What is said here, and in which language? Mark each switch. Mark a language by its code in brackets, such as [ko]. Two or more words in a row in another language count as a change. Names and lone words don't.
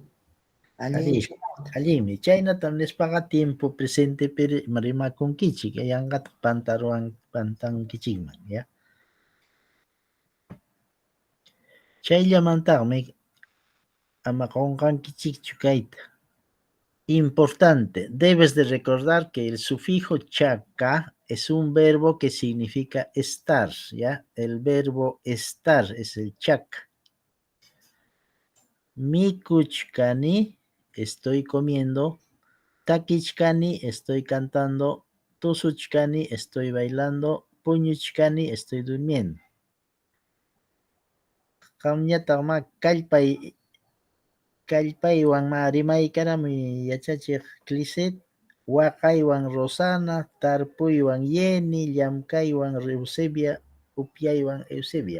[qu] Allinmi. Chaynatam nispaqa [es] tiempo presente [qu] rimakunkichik. Yanqata pantankichikman, ya. Chayllamantaqmi ama qunqankichikchu kayta. [es] Importante, debes de recordar que el sufijo chaka es un verbo que significa estar, ¿ya? El verbo estar es el chaka. Mikuchkani, estoy comiendo. Takichkani, estoy cantando. Tusuchkani, estoy bailando. Puñuchkani, estoy durmiendo. [qu] Qamñataqma kallpay Kallpaywan rimaykarami yachachiq Clisset, waqaywan Rosana, tarpuywan Yeni, llamkaywan Eusebia, upyaywan Eusebia.